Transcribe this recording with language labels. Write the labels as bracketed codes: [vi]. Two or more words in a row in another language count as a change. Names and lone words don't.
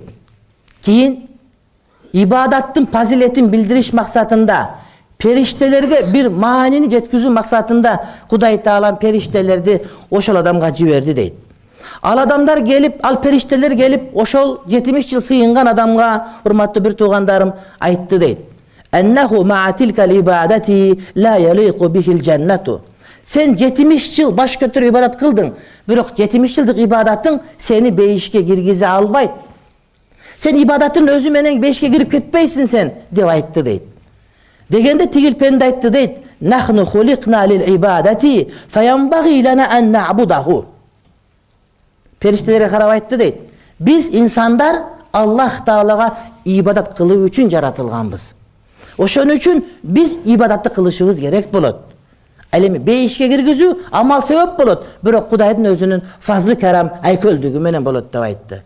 [ky] Кийин ибадаттын фазилетин билдириш максатында, периштелерге бир маанини жеткизүү максатында Кудай Таалам периштелерди ошол адамга жиберди дейт. Ал адамдар келип, ал периштелер келип, ошол 70 жыл сыйынган адамга, урматтуу бир туугандарым, айтты дейт. [ar] أنه مع تلك العبادة لا يليق بها الجنة. [ky] Сен 70 жыл баш көтөрүп ибадат кылдың, бирок 70 жылдык ибадатың сени бейишке киргизе албайт. Сен ибадаттын өзү менен бейишке кирип кетпейсиң сен, деп айтты дейт. Дегенде тигил пенде айтты дейт: [ar] "نحن خلقنا للعبادة، فينبغي لنا أن نعبده." [ky] Периштелерге карап айтты дейт: "Биз инсандар Аллах Таалага ибадат кылуу үчүн жаратылганбыз. Ошон үчүн биз ибадатты кылышыбыз керек болот. Ал эми бейишке киргизүү амал себеп болот, бирок Кудайдын өзүнүн фазлы карам айкөлдүгү менен болот" деп айтты.